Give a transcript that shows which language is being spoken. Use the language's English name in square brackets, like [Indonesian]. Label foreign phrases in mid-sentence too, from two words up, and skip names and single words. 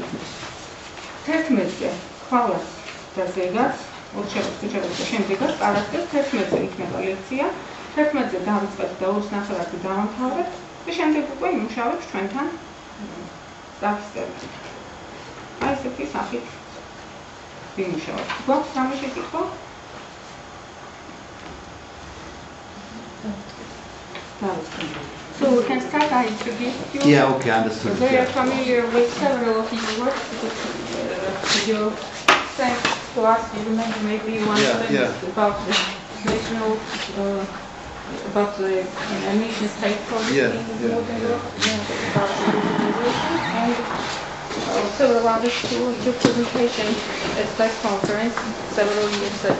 [Georgian] 11-ზე ხვალას და ზეგაც, ოთხშაბათს და შემდეგაც პარასკევს 11-ზე იქნება ლექცია, 11-ზე დავიწყებთ და 2:30-ზე დავამთავრებთ და შემდეგ უკვე იმუშავებთ ჩვენთან საფსტებით. აი ესეთი სახით ვიმუშავებთ. გვაქვს სამი შეკითხვა? [English] So we can start. I introduce you. Yeah, okay, understood. So they are familiar with several of his works. You sent to us, you remember maybe one of them about the national, about the nation state policy in Northern Europe, about the globalization, and several others to your presentation at that conference several years ago.